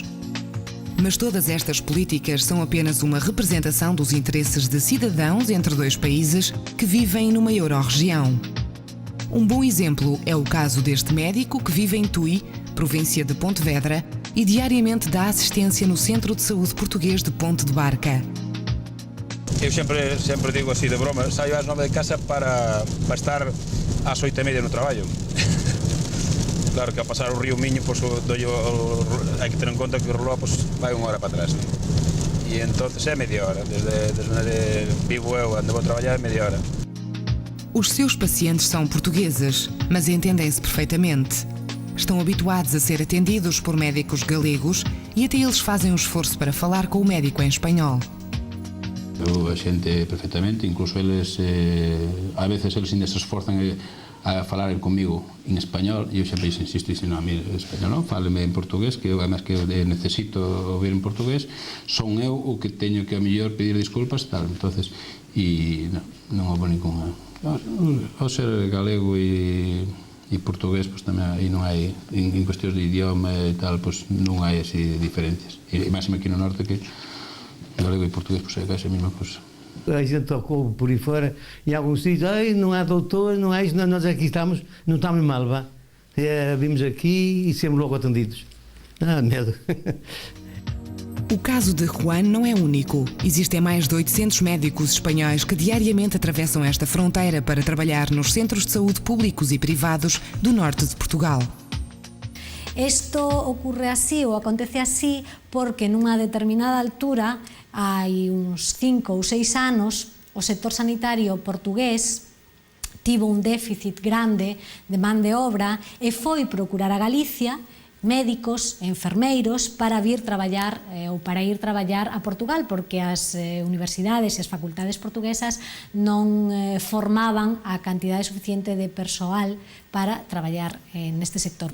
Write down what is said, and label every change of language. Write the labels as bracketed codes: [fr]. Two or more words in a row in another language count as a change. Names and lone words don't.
[pt] Mas todas estas políticas são apenas uma representação dos interesses de cidadãos entre dois países que vivem numa Eurorregião. Um bom exemplo é o caso deste médico que vive em Tui, província de Pontevedra, e diariamente dá assistência no Centro de Saúde Português de Ponte de Barca. [gl] Eu sempre digo así de broma, saio ás 9 de casa para estar ás 8:30 no traballo. Claro que a pasar o río Miño, pues, hai que ter en conta que o reloj vai 1 hora para atrás. E entonces é media hora, desde onde vivo eu, onde vou trabalhar é media hora. [pt] Os seus pacientes são portugueses, mas entendem-se perfeitamente. Estão habituados a ser atendidos por médicos galegos e até eles fazem um esforço para falar com o médico em espanhol. [gl] Eu a xente perfectamente, incluso eles, a veces eles ainda se esforzan a falar comigo en español, e eu sempre insisto, dicen, [es] no, a mí español [gl] non, fáleme en portugués, que eu, además que eu necesito ouvir en portugués, son eu o que teño que a mellor pedir disculpas, tal, entonces, e non houve ninguna. Ao ser galego e portugués, pues tamén aí non hai, en cuestións de idioma e tal, pues non hai así diferencias, e máximo aquí no norte que galego e português, pois é casi a mesma coisa. [pt] A gente tocou por aí fora, em alguns sítios, não há doutor, não há isso, nós aqui estamos, não estamos mal, vá. Vimos aqui e sempre logo atendidos. Medo. O caso de Juan não é único. Existem mais de 800 médicos espanhóis que diariamente atravessam esta fronteira para trabalhar nos centros de saúde públicos e privados do norte de Portugal. [gl] Isto ocurre así ou acontece así porque nunha determinada altura, hai uns 5 ou 6 anos, o sector sanitario portugués tivo un déficit grande de man de obra e foi procurar a Galicia médicos, enfermeiros para vir traballar ou para ir traballar a Portugal porque as universidades e as facultades portuguesas non formaban a cantidade suficiente de persoal para traballar neste sector.